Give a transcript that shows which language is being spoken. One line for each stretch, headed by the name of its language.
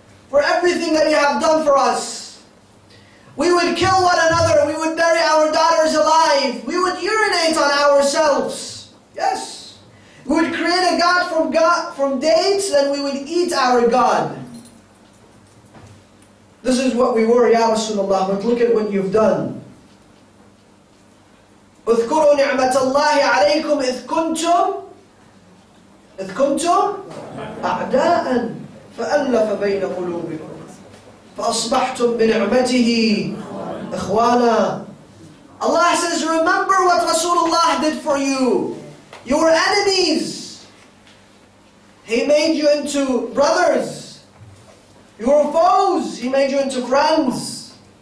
English: For everything that you have done for us? We would kill one another, we would bury our daughters alive, we would urinate on ourselves. Yes. We would create a god from dates, then we would eat our God. This is what we were, Ya Rasulullah, but look at what you've done.
Arabic: اذكروا نعمة الله عليكم إذ كنتم أعداء فألف بين قلوبكم فأصبحتم بنعمته إخوانا.
English: Allah says, remember what Rasulullah did for you. You were enemies. He made you into brothers. You were foes. He made you into friends.